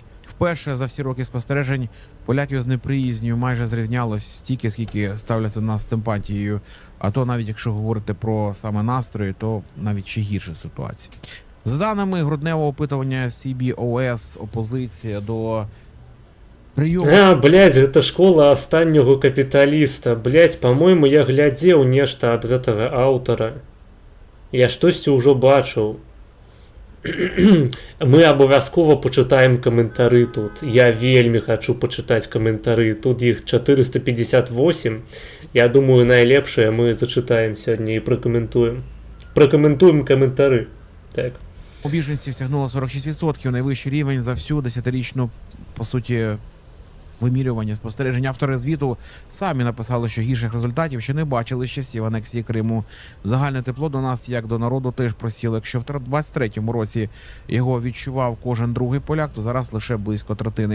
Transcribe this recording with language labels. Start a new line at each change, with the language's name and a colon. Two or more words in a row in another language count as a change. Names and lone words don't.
Ukrainian: Вперше за всі роки спостережень поляків з неприязнью майже зрівнялось стільки, скільки ставляться нас з симпатією. А то навіть якщо говорити про саме настрої, то навіть ще гірша ситуація. За даними грудневого опитування CBOS, опозиція до прийому...
Belarusian: Блядь, гэта школа останнього капіталіста. Блядь, по-моєму, я глядзеў нешта ад гэтага аўтара. Я штосьці ўжо бачыў. Мы абавязкова пачытаем каментары тут. Я вельмі хачу пачытаць каментары. Тут іх 458. Я думаю, найлепшае мы зачытаем сёння і пракаментуем. Пракаментуем каментары. Так.
Ukrainian: У біженців сягнуло 46%, найвищий рівень за всю 10-річну, по суті, вимірювання спостережень. Автори звіту самі написали, що гірших результатів ще не бачили з часів анексії Криму. Загальне тепло до нас, як до народу, теж просіло. Якщо в 23-му році його відчував кожен другий поляк, то зараз лише близько третини.